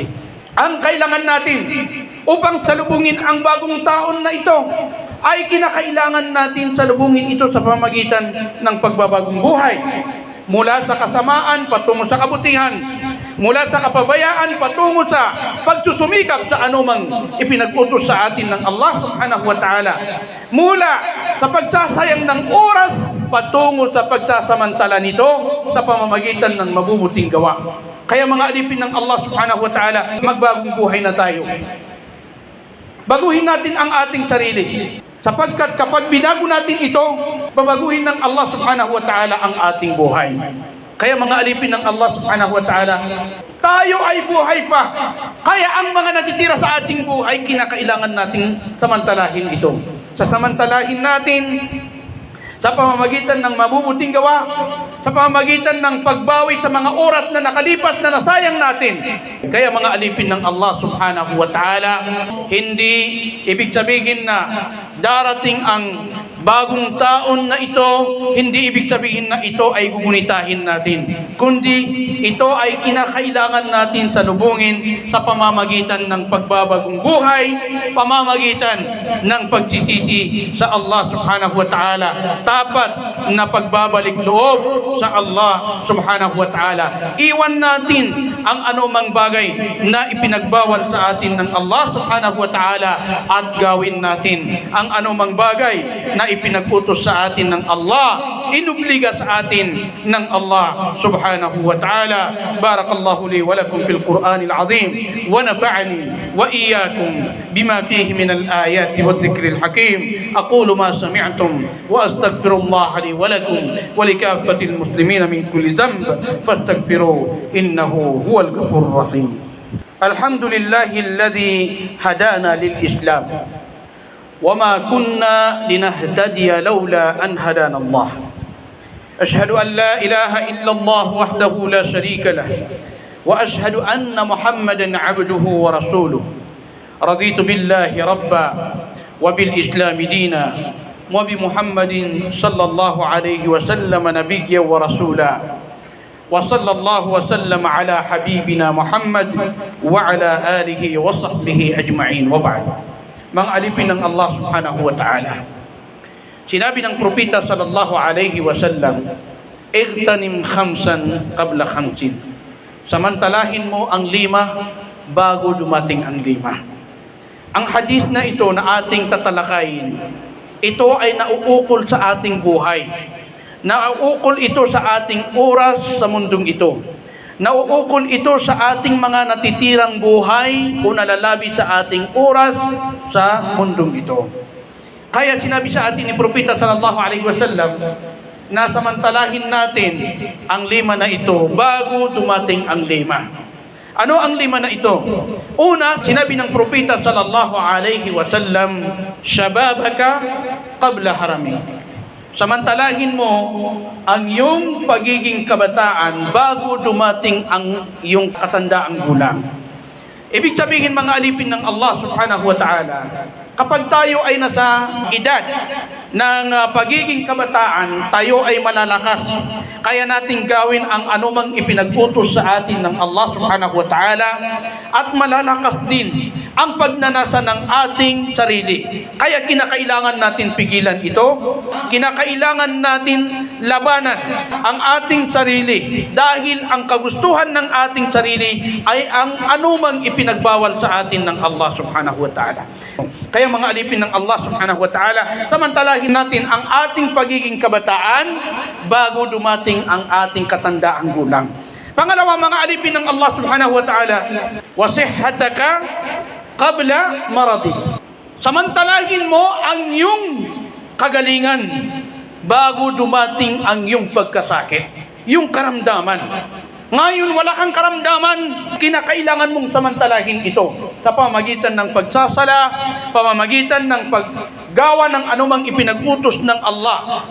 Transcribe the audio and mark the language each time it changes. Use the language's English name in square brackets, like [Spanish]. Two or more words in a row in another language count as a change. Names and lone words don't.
[Filipino] Ang kailangan natin upang salubungin ang bagong taon na ito ay kinakailangan natin salubungin ito sa pamamagitan ng pagbabagong buhay. Mula sa kasamaan patungo sa kabutihan, mula sa kapabayaan patungo sa pagsusumikap sa anumang ipinag-utos sa atin ng Allah [Arabic] سبحانه وتعالى, [Filipino] mula sa pagsasayang ng oras patungo sa pagsasamantala nito sa pamamagitan ng mabubuting gawa. Kaya mga alipin ng Allah [Arabic] سبحانه وتعالى, [Filipino] magbagong buhay na tayo. Baguhin natin ang ating sarili. Sapagkat kapag binago natin ito, babaguhin ng Allah [Arabic] سبحانه وتعالى [Filipino] ang ating buhay. Kaya mga alipin ng Allah [Arabic] سبحانه وتعالى, [Filipino] tayo ay buhay pa. Kaya ang mga natitira sa ating buhay, kinakailangan nating samantalahin ito. Sasamantalahin natin sa pamamagitan ng mabubuting gawa, sa pamamagitan ng pagbawi sa mga oras na nakalipas na nasayang natin. Kaya mga alipin ng Allah [Arabic] سبحانه وتعالى, [Filipino] hindi ibig sabihin na darating ang bagong taon na ito, hindi ibig sabihin na ito ay gugunitahin natin, kundi ito ay kinakailangan natin salubungin sa pamamagitan ng pagbabagong buhay, pamamagitan ng pagsisisi sa Allah [Arabic] سبحانه وتعالى, [Filipino] tapat na pagbabalik loob sa Allah [Arabic] سبحانه وتعالى. [Filipino] Iwan natin ang anumang bagay na ipinagbawal sa atin ng Allah [Arabic] سبحانه وتعالى [Filipino] at gawin natin ang anumang bagay na ipinag-utos sa atin ng Allah, inubliga sa atin ng Allah [Arabic] سبحانه وتعالى. بارك الله لي ولكم في القرآن العظيم ونفعني وإياكم بما فيه من الآيات والذكر الحكيم. أقول ما سمعتم وأستغفر الله لي ولكم ولكافة المسلمين من كل ذنب فاستغفروه إنه هو الغفور الرحيم. الحمد لله الذي هدانا للإسلام وما كنا لنهتدي لولا أن هدانا الله. أشهد أن لا إله إلا الله وحده لا شريك له وأشهد أن محمدا عبده ورسوله. رضيت بالله ربا وبالإسلام دينا وبمحمد صلى الله عليه وسلم نبيا ورسولا. وصلى الله وسلم على حبيبنا محمد وعلى آله وصحبه أجمعين. وبعد, [Filipino] mga alipin ng Allah [Arabic] سبحانه وتعالى, [Filipino] sinabi ng propeta [Arabic] صلى الله عليه وسلم, اغتنم خمسا قبل خمس. [Filipino] Samantalahin mo ang 5 bago dumating ang 5. Ang hadith na ito na ating tatalakayin, ito ay nauukol sa ating buhay. Nauukol ito sa ating oras sa mundong ito. Nauukol ito sa ating mga natitirang buhay o nalalabi sa ating oras sa mundong ito. Kaya sinabi sa atin ni Propeta [Arabic] صلى الله عليه وسلم [Filipino] na samantalahin natin ang 5 na ito bago dumating ang 5. Ano ang 5 na ito? Una, sinabi ng Propeta [Arabic] صلى الله عليه وسلم, شبابك قبل هرمك. [Filipino] Samantalahin mo ang iyong pagiging kabataan bago dumating ang iyong katandaang gulang. Ibig sabihin, mga alipin ng Allah [Arabic] سبحانه وتعالى, [Filipino] kapag tayo ay nasa edad ng pagiging kabataan, tayo ay malalakas. Kaya natin gawin ang anumang ipinag-utos sa atin ng Allah [Arabic] سبحانه وتعالى, [Filipino] at malalakas din ang pagnanasa ng ating sarili. Kaya kinakailangan natin pigilan ito, kinakailangan natin labanan ang ating sarili, dahil ang kagustuhan ng ating sarili ay ang anumang ipinagbawal sa atin ng Allah [Arabic] سبحانه وتعالى. [Filipino] Kaya mga alipin ng Allah [Arabic] سبحانه وتعالى, [Filipino] samantalahin natin ang ating pagiging kabataan bago dumating ang ating katandaang gulang. Pangalawa, mga alipin ng Allah [Arabic] سبحانه وتعالى, وصحتك قبل مرضك. [Filipino] Samantalahin mo ang iyong kagalingan bago dumating ang iyong pagkasakit, yung karamdaman. Ngayon, wala kang karamdaman, kinakailangan mong samantalahin ito sa pamamagitan ng pagsasala, pamamagitan ng paggawa ng anumang ipinag-utos ng Allah.